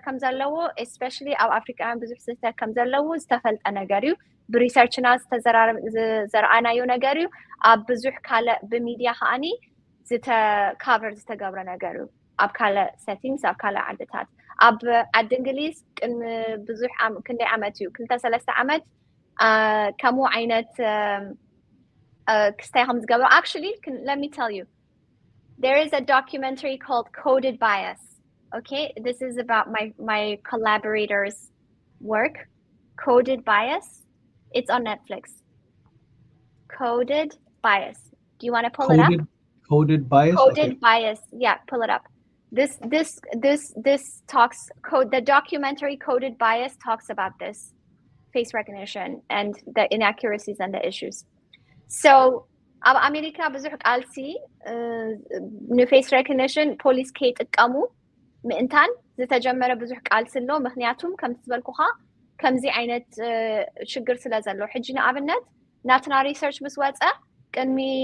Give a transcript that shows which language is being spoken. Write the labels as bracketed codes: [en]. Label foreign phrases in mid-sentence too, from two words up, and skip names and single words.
[ti] ከም ዘለዎ especially ኣብ ኣፍሪካውያን ብዙሕ ስሕተት ከም ዘለዎ ዝተፈልጠ ነገር እዩ ብሪሰርችና ዘረኣናዮ ነገር እዩ ኣብ ብዙሕ ካልእ ብሚድያ ከዓኒ ካቨር ዝተገብረ ነገር እዩ ኣብ ካልእ ሴቲንግስ ኣብ ካልእ ዓድታት ኣብ ዓዲ እንግሊዝ ቅድሚ ብዙሕ ክንደይ ዓመት እዩ 2-3 ዓመት ከምኡ ዓይነት ክስታይ ከም ዝገብሩ [en] actually let me tell you there is a documentary called Coded Bias okay this is about my collaborators work Coded Bias it's on Netflix Coded Bias do you want to pull it up Coded Bias Coded Bias yeah pull it up this talks the documentary Coded Bias talks about this face recognition and the inaccuracies and the issues so [ti] ኣብ ኣሜሪካ ብዙሕ ቃልሲ ንፌስ ሬኮግኒሽን ፖሊስ ከይጥቀሙ ምእንታን ዝተጀመረ ብዙሕ ቃልሲ ኣሎ ምክንያቱም ከም ትበልኩኻ ከምዚ ዓይነት ሽግር ስለ ዘሎ ሕጂ ንኣብነት ናትና ሪሰርች ምስ ወፀ ቅድሚ